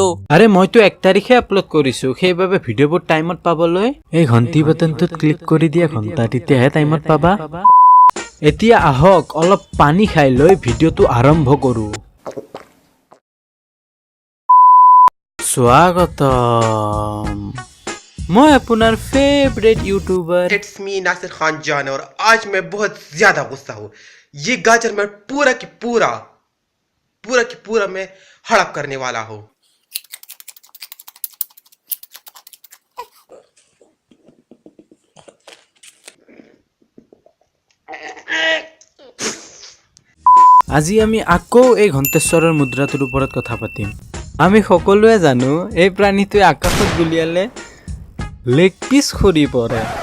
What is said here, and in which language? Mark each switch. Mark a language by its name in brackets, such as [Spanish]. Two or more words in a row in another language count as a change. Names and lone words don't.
[Assamese] আৰে মইতো 1 তাৰিখে আপলোড কৰিছোঁ, সেইবাবে ভিডিঅ'বোৰ টাইমত পাবলৈ এই ঘণ্টি বাটনটোত ক্লিক কৰি দিয়া ঘণ্টা, তেতিয়াহে টাইমত পাবা। এতিয়া আহক অলপ পানী খাই লৈ ভিডিঅ'টো আৰম্ভ কৰোঁ। স্বাগতম। [Hindi] मैं अपना [English] favourite YouTuber it's me [Hindi] नासिर खान जान और आज मैं बहुत ज्यादा गुस्सा हूँ। ये गाजर मैं पूरा की पूरा मैं हड़प करने वाला हूँ। [Assamese] আজি আমি আকৌ এই ঘণ্টেশ্বৰৰ মুদ্ৰাটোৰ ওপৰত কথা পাতিম। আমি সকলোৱে জানো এই প্ৰাণীটোৱে আকাশত গুলিয়ালে লেগ পিচ সৰি পৰে।